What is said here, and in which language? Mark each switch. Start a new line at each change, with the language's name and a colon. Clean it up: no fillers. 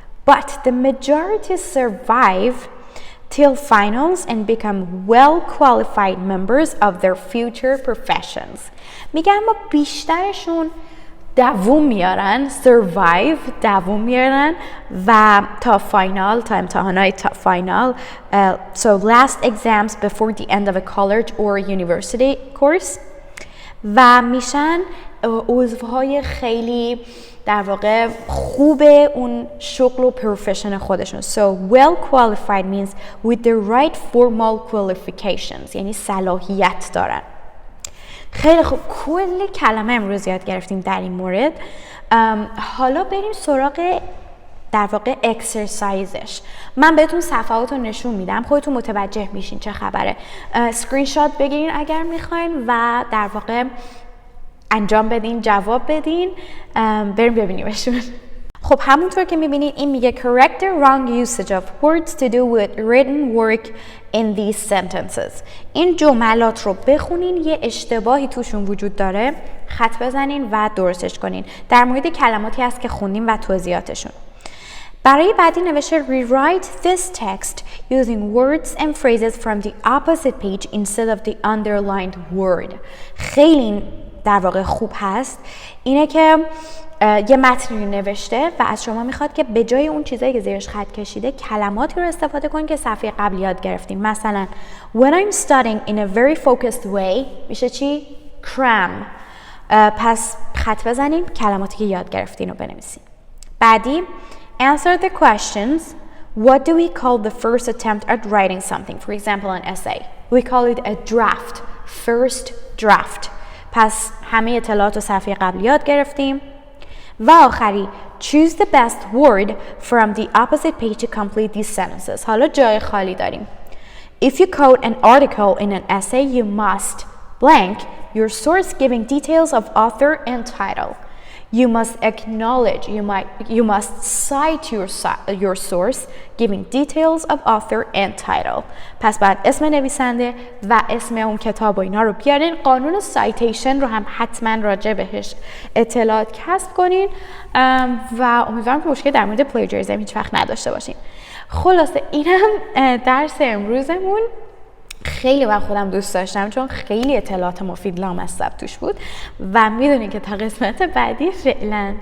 English: But the majority survive till finals and become well-qualified members of their future professions.
Persian: میگم اما بیشترشون دووم میارن، دووم میارن و تا فاینال، تا امتحانات تا فاینال.
English: So last exams before the end of a college or university course.
Persian: و میشن عضوهای خیلی در واقع خوب اون شغل و پروفشن خودشون.
English: So well qualified means with the right formal qualifications
Persian: یعنی صلاحیت دارن. خیلی خوب، کلی کلمه امروز یاد گرفتیم در این مورد. حالا بریم سراغ در واقع اکسرسایزش. من بهتون صفحات رو نشون میدم، خودتون متوجه میشین چه خبره. اسکرین شات بگیرین اگر میخواین و در واقع انجام بدین، جواب بدین. بریم ببینیمشون. خب همونطور که میبینید این میگه
English: correct the wrong usage of words to do with written work in these sentences.
Persian: این جملات رو بخونین، یه اشتباهی توشون وجود داره خط بزنین و درستش کنین. در مورد کلماتی هست که خوندیم و توضیحاتشون. برای بعدی نوشته
English: rewrite this text using words and phrases from the opposite page instead of the underlined word.
Persian: خیلی در واقع خوب هست. اینه که یه متنی نوشته و از شما میخواد که به جای اون چیزایی که زیرش خط کشیده کلماتی رو استفاده کنید که صفحه قبل یاد گرفتیم. مثلا
English: when I'm studying in a very focused way
Persian: میشه چی؟
English: cram.
Persian: پس خط بزنیم، کلماتی که یاد گرفتین رو بنویسیم. بعدی
English: answer the questions. What do we call the first attempt at writing something? For example, an essay. We call it a draft. First draft.
Persian: پس همه اطلاعات رو صفحه قبل یاد گرفتیم. و آخری
English: choose the best word from the opposite page to complete these sentences.
Persian: حالا جای خالی داریم.
English: If you quote an article in an essay, you must blank your source giving details of author and title. You must acknowledge, you must cite your source giving details of author and title.
Persian: پس بعد اسم نویسنده و اسم اون کتاب و اینا رو بیارین. قانون سایتیشن رو هم حتما راجع بهش اطلاعات کسب کنین و امیدوارم که مشکل در مورد پلیجریزم هیچ وقت نداشته باشین. خلاصه اینم درس امروزمون. خیلی من خودم دوست داشتم چون خیلی اطلاعات مفید لامصب توش بود و میدونین که تا قسمت بعدی فعلا